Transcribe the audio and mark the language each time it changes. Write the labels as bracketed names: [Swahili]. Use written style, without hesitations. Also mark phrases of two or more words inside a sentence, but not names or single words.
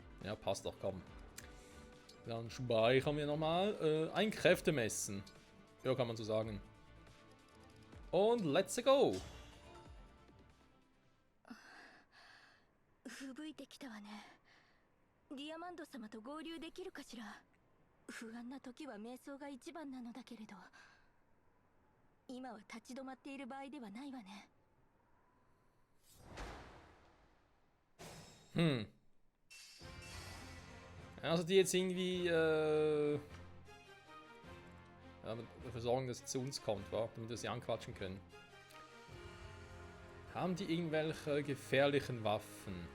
[German] Ja, passt doch, komm. Dann speichern wir nochmal. Ein Kräftemessen. Ja, kann man so sagen. Und [English] let's go! [Japanese] 吹雪いてきたわね。ディアマンド様と合流できるかしら。不安な時は瞑想が一番なのだけれど、今は立ち止まっている場合ではないわね。 [German] Also die jetzt irgendwie dafür sorgen, dass es zu uns kommt, wa? Damit wir sie anquatschen können. Haben die irgendwelche gefährlichen Waffen?